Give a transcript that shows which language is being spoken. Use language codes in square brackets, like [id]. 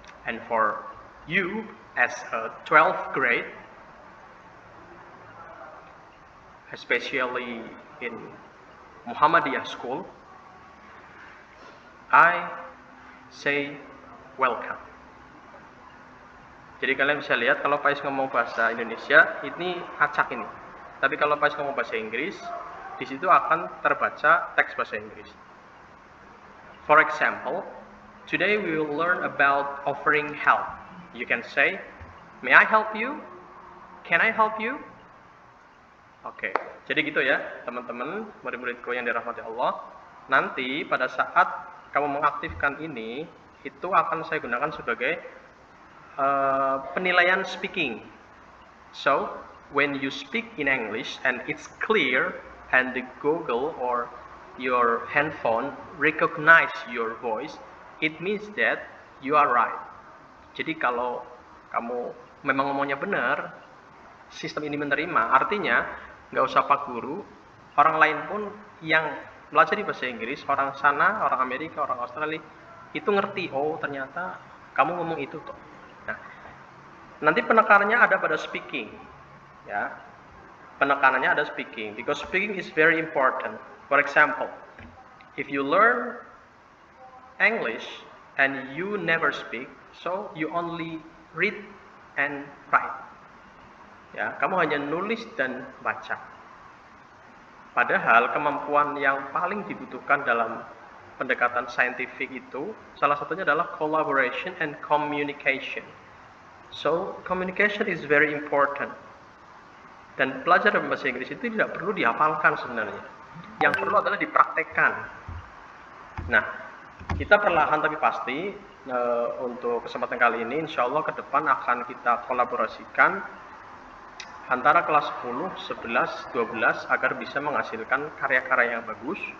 [en] And for you as a 12th grade, especially in Muhammadiyah school, I say welcome. [id] Jadi kalian bisa lihat kalau Pak Is ngomong bahasa Indonesia ini acak ini. Tapi kalau Pak Is ngomong bahasa Inggris, di situ akan terbaca teks bahasa Inggris. [en] For example, today we will learn about offering help. You can say, may I help you? Can I help you? [id] Oke, jadi gitu ya teman-teman, murid-muridku yang dirahmati Allah. Nanti pada saat kamu mengaktifkan ini, itu akan saya gunakan sebagai penilaian speaking. [en] So, when you speak in English and it's clear and the Google or your handphone recognize your voice, it means that you are right. [id] Jadi kalau kamu memang ngomongnya benar, sistem ini menerima, artinya nggak usah Pak Guru, orang lain pun yang belajar di bahasa Inggris, orang sana, orang Amerika, orang Australia, itu ngerti, oh ternyata kamu ngomong itu toh. Nah, nanti penekanannya ada pada speaking, ya. Penekanannya ada speaking, [en] because speaking is very important. For example, if you learn English and you never speak, so you only read and write. [id] Ya, kamu hanya nulis dan baca. Padahal kemampuan yang paling dibutuhkan dalam pendekatan saintifik itu salah satunya adalah [en] collaboration and communication. So, communication is very important. [id] Dan belajar bahasa Inggris itu tidak perlu dihafalkan sebenarnya. Yang perlu adalah dipraktekkan. Nah, kita perlahan tapi pasti untuk kesempatan kali ini insya Allah ke depan akan kita kolaborasikan antara kelas 10, 11, 12 agar bisa menghasilkan karya-karya yang bagus,